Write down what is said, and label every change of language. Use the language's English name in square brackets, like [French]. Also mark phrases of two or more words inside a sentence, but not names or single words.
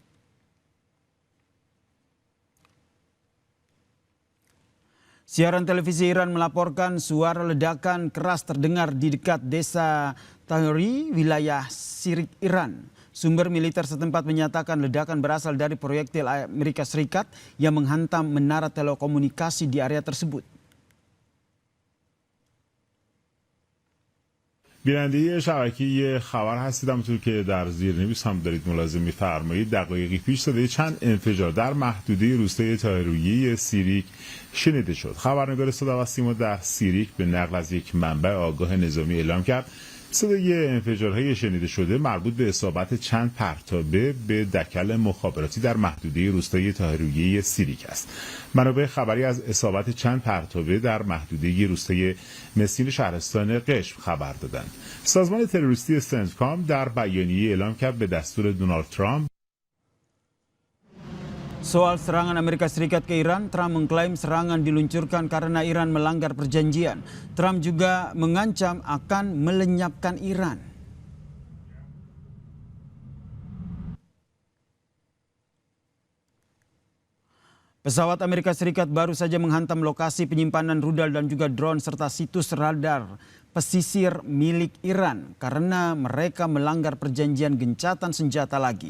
[Indonesian] Siaran televisi Iran melaporkan suara ledakan keras terdengar di dekat desa Tahri, wilayah Sirik, Iran. Sumber militer setempat menyatakan ledakan berasal dari proyektil Amerika Serikat yang menghantam menara telekomunikasi di area tersebut. [Persian] بیننده شبکه خبر هستید. همونطور که در زیرنویس هم دارید ملاحظه می‌فرمایید، دقایقی پیش صدای چند انفجار در محدوده روستای طاهریه سیریک شنیده شد. خبرنگار صدا و سیما در سیریک به نقل از یک منبع آگاه نظامی اعلام کرد صدای انفجارهای شنیده شده مربوط به اصابت چند پرتابه به دکل مخابراتی در محدوده روستای طاهریه سیریک است. منابع خبری از اصابت چند پرتابه در محدوده روستای مسین شهرستان قشم خبر دادند. سازمان تروریستی سنتکام در بیانیه اعلام کرد به دستور دونالد ترامپ. [Indonesian] Soal serangan Amerika Serikat ke Iran, Trump mengklaim serangan diluncurkan karena Iran melanggar perjanjian. Trump juga mengancam akan melenyapkan Iran. Pesawat Amerika Serikat baru saja menghantam lokasi penyimpanan rudal dan juga drone serta situs radar pesisir milik Iran karena mereka melanggar perjanjian gencatan senjata lagi.